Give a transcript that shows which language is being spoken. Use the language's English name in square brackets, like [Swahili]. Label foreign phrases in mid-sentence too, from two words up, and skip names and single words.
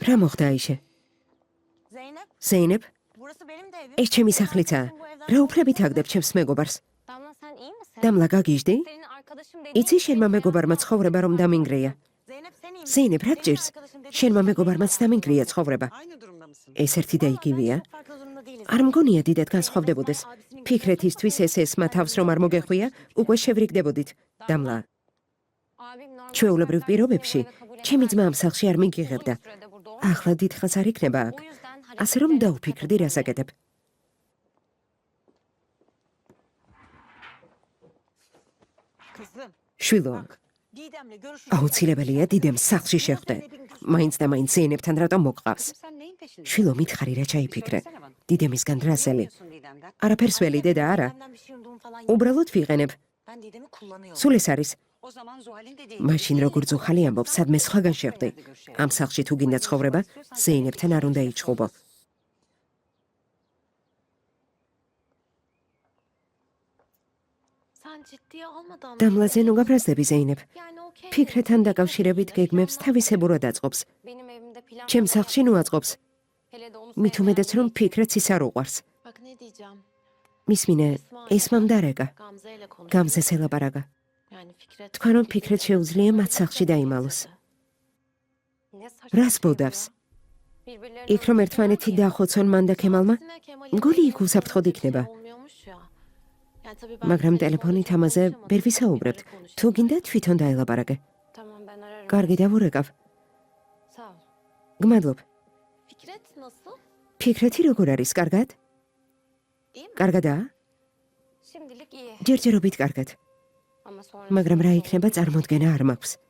[Georgian] რა მოხდა აიშე? Zeynep, ზეინებ, [Turkish] burası benim de evim. [Georgian] ეს ჩემი სახლიცაა. რა უფლებით აგდებ ჩემს მეგობარს? [Turkish] Damla sen iyi misin? [Georgian] დამლა გაგიჟდი? [Turkish] Senin arkadaşım dediğin [Georgian] იცი შენმა მეგობარმა ცხოვრება რომ დამინგრია. [Turkish] Zeynep sen iyi misin? [Georgian] ზეინებ, რა გჭირს? შენმა მეგობარმაც დამინგრია ცხოვრება. [Turkish] Aynı durumda mısın? [Georgian] ეს ერთი და იგივეა. [Turkish] Çok farklı durumda değiliz. [Georgian] არ მგონია დიდად განსხვავდებოდეს. ფიქრეთისთვის ეს მათავს რომ არ მოგეხვია, უკვე შევრიგდებოდით. დამლა, [Turkish] Abim normal [Georgian] ჩვეულებრივ [Turkish] şartlarda [Georgian] პირობებში [Turkish] seni bu eve kabul [Georgian] ჩემი [Turkish] etmez. [Georgian] ძმა ამ სახლში არ მიგიღებდა. [Turkish] Uzun sürede burada olmuş. [Georgian] ახლა დიდხანს არ იქნება აქ. [Turkish] O yüzden [Georgian] ასე რომ დაუფიქრდი რას აკეთებ. [Turkish] Kızım. [Georgian] შვილო, [Turkish] Didem'le görüşürüz. [Georgian] აუცილებელია დიდემ სახლში შეხვდე. მაინც და მაინც ზეინებთან რატომ მოყავს? [Turkish] Sen neyin peşinde? [Georgian] შვილო, მითხარი რა ჩაიფიქრე. [Turkish] Söylesene bana. [Georgian] დიდემისგან რა ზელი? [Turkish] Biliyorsun Didem'den. [Georgian] არაფერს ველი დედა არა. [Turkish] Benden bir şey umduğum falan yok. [Georgian] უბრალოდ ვიყენებ. [Turkish] Ben Didem'i kullanıyorum. [Georgian] სულ ეს არის. [Turkish] O zaman Zuhal'in dediği [Georgian] მაშინ როგორ ზუხალი ამბობს, სადმე სხვაგან შეხვდი. ამ სახლში თუ გინდა ცხოვრება, ზეინებთან არ უნდა იჩხუბო. [Turkish] Sen ciddiye almadan mı? [Georgian] დამლაზე ნუ გაბრაზდები ზეინებ. [Turkish] Yani okey. [Georgian] ფიქრეთან დაკავშირებით გეგმებს თავისებურად აწყობს. [Turkish] Benim evimde plan [Georgian] ჩემ [Turkish] falan [Georgian] სახლში ნუ აწყობს. [Turkish] Hele de onu [Georgian] მით [Turkish] sevmeyen [Georgian] უმეტეს რომ [Turkish] biri. [Georgian] ფიქრეთს ის არ უყვარს. [Turkish] Bak ne diyeceğim. [Georgian] მისმინე, ესმამ დარეკა. [Turkish] Gamze ile konuş. [Georgian] გამზეს ელაპარაკა. [Turkish] Yani Fikret. [Georgian] თქვა რომ ფიქრეთ შეუძლია მათ სახლში დაიმალოს. [Turkish] Ne saçma [Georgian] რას [Turkish] şey bu [Georgian] ბოდავს? [Turkish] ya. Birbirlerini [Georgian] იქ რომ ერთმანეთი დაახოცონ მან და ქემალმა, [Turkish] Aksine Kemal'in [Georgian] მგონი იქ [Turkish] dediği [Georgian] უსაფრთხოდ [Turkish] bir şey [Georgian] იქნება. [Turkish] olmuyormuş ya. Yani tabii ben [Georgian] მაგრამ [Turkish] telefonda [Georgian] ტელეფონით [Turkish] çok [Georgian] ამაზე [Turkish] konuşamadım. [Georgian] ვერ ვისაუბრებთ. [Turkish] Konuşalım. [Georgian] თუ გინდა თვითონ დაელაპარაკე. [Turkish] Tamam ben ararım. [Georgian] კარგი დავურეკავ. [Turkish] Sağ ol. [Georgian] გმადლობ. [Turkish] Fikret nasıl? [Georgian] ფიქრეთი როგორ არის, კარგად? [Turkish] İyi mi? [Georgian] კარგადაა? [Turkish] Şimdilik iyi. [Georgian] ჯერჯერობით კარგად. [Turkish] Ama sonra [Georgian] მაგრამ რა იქნება წარმოდგენა არ მაქვს.